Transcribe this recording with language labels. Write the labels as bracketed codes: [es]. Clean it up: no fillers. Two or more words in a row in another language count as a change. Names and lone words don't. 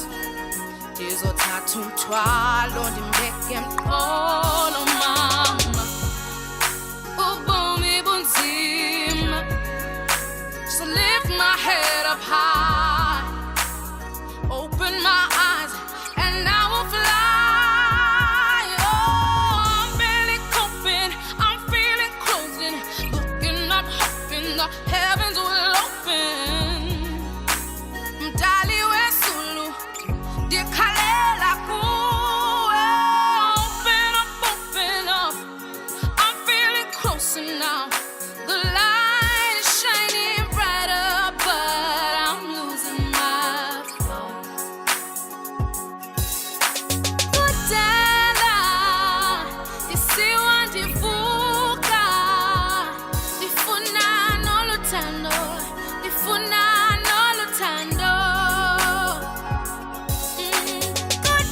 [xh] Ndizothatha umthwalo ndimbeke emqolo mama. Ubomi bunzima. [en] So lift my head up high. Open my eyes and I will fly. Heavens will open. [xh] Mdali wesulu dikhalela kuwe. [en] Open up. I'm feeling closer now. The light is shining brighter, but I'm losing my flow. [xh] Kudala isiwa ndivuka. Ndifuna Nifuna no lutando.